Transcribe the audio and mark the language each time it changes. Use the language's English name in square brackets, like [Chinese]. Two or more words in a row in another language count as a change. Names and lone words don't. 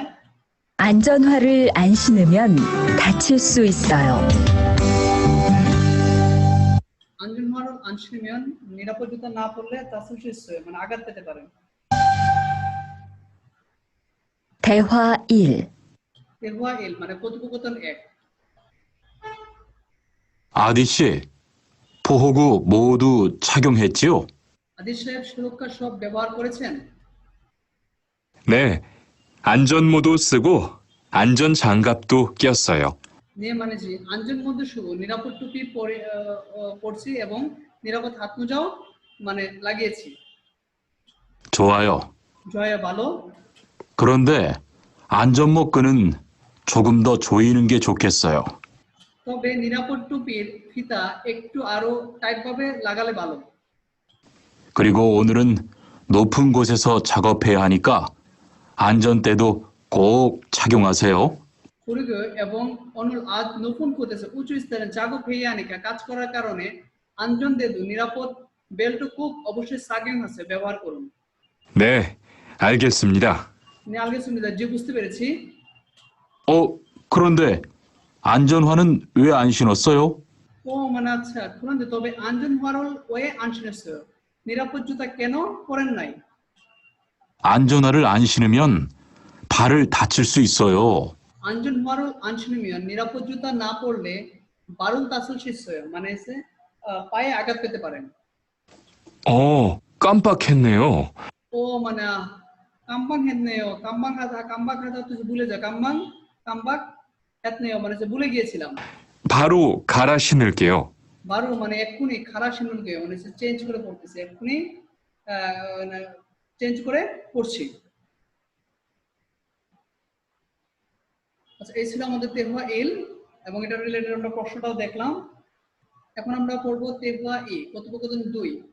[Korean] 안전화를 안 신으면 다칠 수 있어요. 안전화를 안 신으면 [Bangla] নিরাপদ জুতা না পরলে [Korean] 다칠 수 있어요 [Bangla] মানে আঘাত পেতে পারেন। [Korean] 대화 1. [Bangla] 대화 1 মানে কথোপকথন 1। [Korean] 아디 씨, 보호구 모두 착용했지요? [Bangla] আদিল সাহেব সুরক্ষা সব ব্যবহার করেছেন? [Korean] 네, 안전모도 쓰고 안전장갑도 꼈어요. [Bangla] 네 মানে জি, [Korean] 안전모드 쓰고 [Bangla] নিরাপদ টুপি পরছি এবং নিরাপদ হাত মোজাও মানে লাগিয়েছি। [Korean] 좋아요. [Bangla] জয়া ভালো। [Korean] 그런데 안전모 끈은 조금 더 조이는 게 좋겠어요. [Bangla] তবে নিরাপদ টুপির ফিতা একটু আরো টাইট ভাবে লাগালে ভালো। [Korean] 그리고 오늘은 높은 곳에서 작업해야 하니까 안전대도 꼭 착용하세요. [Bangla] 그리고 এবং 오늘 আজ নতুন 곳에서 উঁচু স্থানে [Korean] 작업해야 하니까 [Bangla] কাজ করার কারণে 안전대도 নিরাপদ বেল্ট 꼭 অবশ্যই 착용하세요 ব্যবহার করুন। [Korean] 네, 알겠습니다. 네 알겠습니다. [Bangla] জি বুঝতে পেরেছি। [Korean] 그런데 안전화는 왜 안 신었어요? [Bangla] মানে আচ্ছা, [Korean] 그런데 তবে 안전화를 왜 안 신었어요? [Bangla] নিরাপদ জুতা কেন পরেন নাই? [Korean] 안전화를 안 신으면 발을 다칠 수 있어요. 안전화를 안 신으면 [Bangla] নিরাপদ জুতা না পরলে [Korean] 발을 다칠 수 있어요 [Bangla] মানে এসে পায়ে আঘাত পেতে পারেন। [Korean] 깜빡했네요. [Bangla] মানে [Korean] 깜빡했네요 깜빡하다 [Bangla] তুই ভুলে যা 깜빡했네요 মানে ভুলে গিয়েছিলাম। [Korean] 바로 갈아 신을게요. [Bangla] 바로 মানে এক্ষুনি খারাপ শুনুনকে মানে চেঞ্জ করে পড়তেছি, এক্ষুনি চেঞ্জ করে পড়ছি। আচ্ছা, এই ছিল আমাদের তেহুয়া এল এবং এটা রিলেটেড আমরা প্রশ্নটাও দেখলাম। এখন আমরা পড়ব তেহুয়া ই কথোপকথন 2।